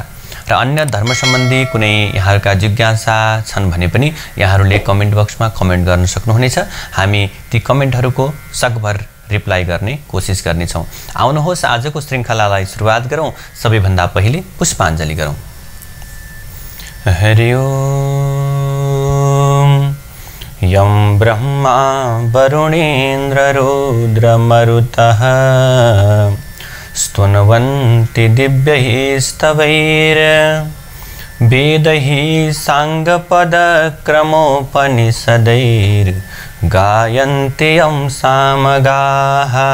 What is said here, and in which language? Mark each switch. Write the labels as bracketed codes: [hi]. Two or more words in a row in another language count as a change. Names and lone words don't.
[ne] र अन्य धर्म सम्बन्धी कुनै यहाँहरूका जिज्ञासा छन् भने पनि यहाँहरूले कमेन्ट बक्समा कमेन्ट गर्न सक्नुहुनेछ। हामी ती कमेन्टहरूको सकभर रिप्लाई गर्ने कोसिस गर्नेछौँ। आउनुहोस् आजको श्रृङ्खलालाई सुरुवात गरौँ। सबैभन्दा पहिले पुष्पाञ्जली गरौँ। [sa] हरि ओम। यं ब्रह्मा वरुणेन्द्र रुद्रमरुतः स्तुन्वन्ति दिव्यैः स्तवैर्वेदैः साङ्गपदक्रमोपनिषदैर्गायन्ति यं सामगाः।